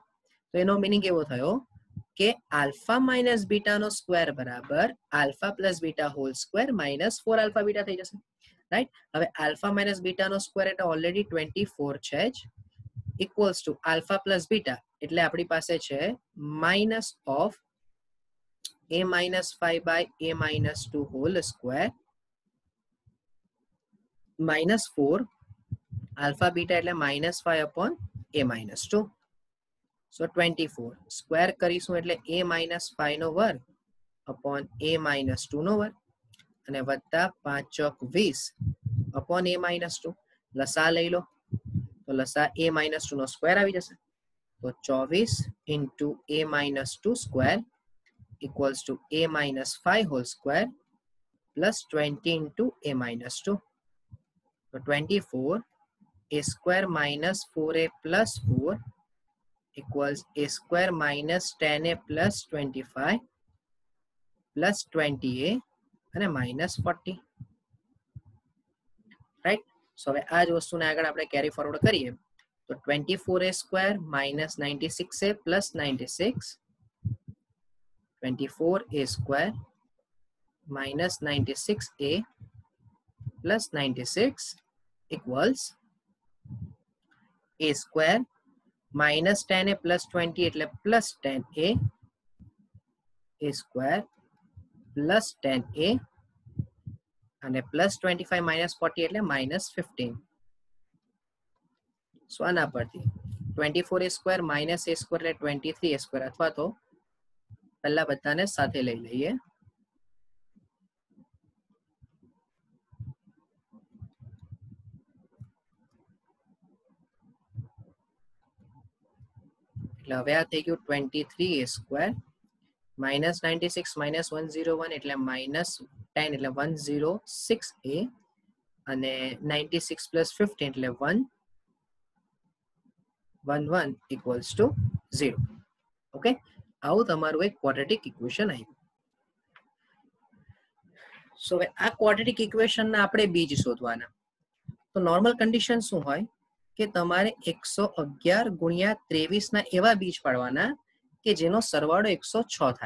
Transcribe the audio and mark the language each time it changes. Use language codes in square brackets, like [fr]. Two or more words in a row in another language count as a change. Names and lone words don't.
[gu] તો એનો મિનિંગ એવો થયો કે આલ્ફા માઇનસ બીટાનો સ્ક્વેર બરાબર આલ્ફા પ્લસ બીટા [en] whole square [gu] -4 આલ્ફા બીટા થઈ જશે. રાઈટ. હવે આલ્ફા માઇનસ બીટાનો સ્ક્વેર એટલે ઓલરેડી 24 છે જ, [en] equals to [gu] આલ્ફા પ્લસ બીટા એટલે આપણી પાસે છે [en] minus of [gu] a-5 by a-2 [en] whole square [gu] -4 આલ્ફા બીટા એટલે -5 upon a-2. સો 24 સ્ક્વેર કરીશું એટલે a-5 નો વર્ગ upon a-2 નો વર્ગ અને વત્તા 5 ચોક 20 upon a-2. લસા લઈ લો તો લસા a-2 નો સ્ક્વેર આવી જશે. [en] તો 24 into a-2 સ્ક્વેર equals to a-5 whole square plus 20 into a-2. So 24 a square minus 4a plus 4 equals a square minus 10a plus 25 plus 20a and a minus 40. Right? So [gu] હવે આ જ વસ્તુને આગળ આપણે [en] carry forward [gu] કરીએ તો [en] 24a square minus 96a plus 96 24a square minus 96a plus 96 equals a square minus 10a plus 20 એટલે plus 10a a square plus 10a અને plus 25 minus 40 એટલે minus 15. [gu] So આના પરથી [en] 24a square minus a square [gu] એટલે [en] 23a square [gu] અથવા તો પહેલા બધાને સાથે લઈ લઈએ. એટલે હવે આ થઈ ગયું [en] 23a square minus 96 minus 101 [gu] એટલે [en] minus 10 [gu] એટલે 106a અને [en] 96 plus 15 [gu] એટલે 111 [en] equals to 0. [gu] ઓકે, આવું તમારું એક ક્વોડ્રેટિક ઇક્વેશન આવ્યું. સો હવે આ ક્વોડ્રેટિક ઇક્વેશનના આપણે બીજ શોધવાના. તો નોર્મલ કન્ડિશન શું હોય કે તમારે 111 ગુણ્યા 23 ના એવા બીજ પાડવાના કે જેનો સરવાળો 106 થાય.